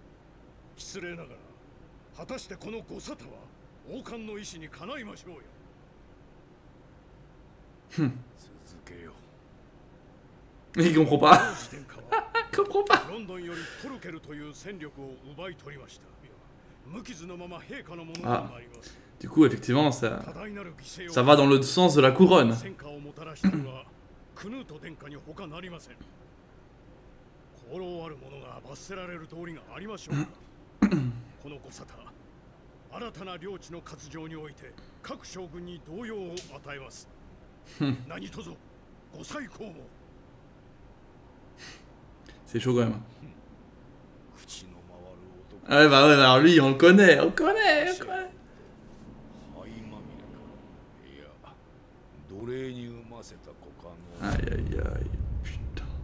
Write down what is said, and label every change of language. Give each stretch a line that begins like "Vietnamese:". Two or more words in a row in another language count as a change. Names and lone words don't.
Japanese: 失礼ながら果たしてこのご沙汰は王冠の意志にかないましょうよ。続けよ。
French: Il comprend pas. Comprend pas.
Japanese: ロンドンよりトルケルという戦力を奪い取りました。無傷のまま陛下のものとなります。
French: Du coup, effectivement, ça va dans le sens de la couronne.
Japanese: クヌート殿下に他なりません。功労ある者が罰せられる通りがありましょうか。このご沙汰、新たな領地の割譲において各将軍に動揺を与えます。何卒ご再考を。
French: C'est chaud quand même. Ah ouais, bah ouais, alors lui, on le connaît, on connaît, on connaît. Aïe aïe aïe, putain.